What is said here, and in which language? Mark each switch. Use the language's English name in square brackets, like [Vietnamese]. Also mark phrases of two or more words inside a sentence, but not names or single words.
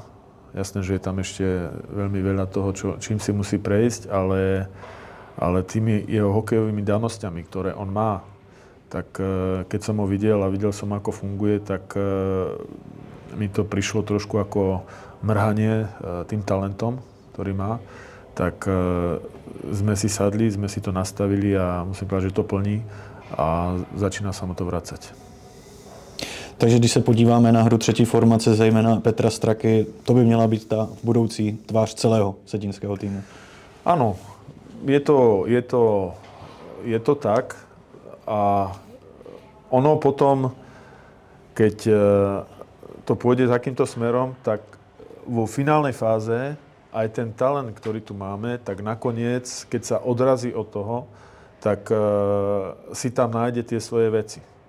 [Slovak] Jasné, že je tam ešte veľmi veľa toho, čím si musí prejsť, ale tými jeho hokejovými danosťami, ktoré on má, tak keď som ho videl a videl som, ako funguje, tak mi to prišlo trošku ako mrhanie tým talentom, ktorý má. Tak sme si sadli, sme si to nastavili a musím povedať, že to plní a začíná sa mu to vracať. [Czech] Takže když se podíváme na hru třetí formace, zejména Petra Straky, to by měla být ta budoucí tvář celého vsetínského týmu. [Slovak] Áno, je to tak a ono potom, keď to pôjde takýmto smerom, tak vo finálnej fáze aj ten talent, ktorý tu máme, tak nakoniec, keď sa odrazí od toho, tak si tam nájde tie svoje veci.